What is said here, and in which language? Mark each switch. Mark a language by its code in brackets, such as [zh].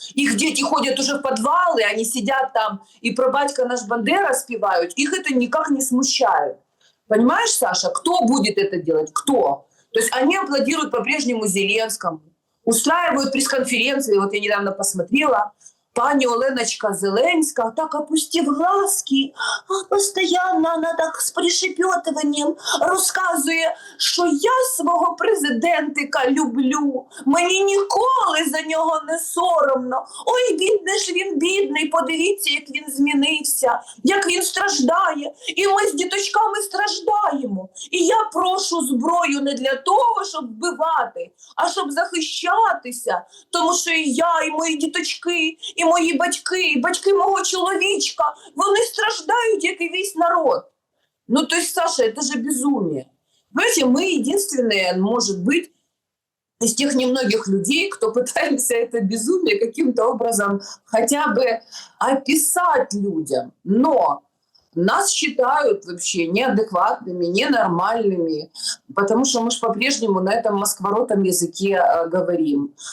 [uk] Їх діти ходять уже в підвали, вони сидять там і про батька наш Бандера співають, їх це ніяк не смущає. [ru] Понимаешь, Саша, кто будет это делать? Кто? То есть они аплодируют по-прежнему Зеленскому, устраивают пресс-конференции. Вот я недавно посмотрела, пані Оленочка Зеленська, так опустив глазки, постоянно она так [uk] з пришепетуванням розказує, що я свого президентика люблю, мені ніколи за нього не соромно. Ой, бідний ж він бідний, подивіться, як він змінився, як він страждає, і ми з діточками страждаємо. І я прошу зброю не для того, щоб вбивати, а щоб захищатися, тому що і я, і мої діточки, і мої батьки, і батьки мого чоловічка, вони страждають, як і весь народ. [ru] Ну, то есть, Саша, это же безумие. Понимаете, мы единственные, может быть, из тех немногих людей, кто пытаемся это безумие каким-то образом хотя бы описать людям. Но нас считают вообще неадекватными, ненормальными, потому что мы же по-прежнему на этом москворотом языке говорим.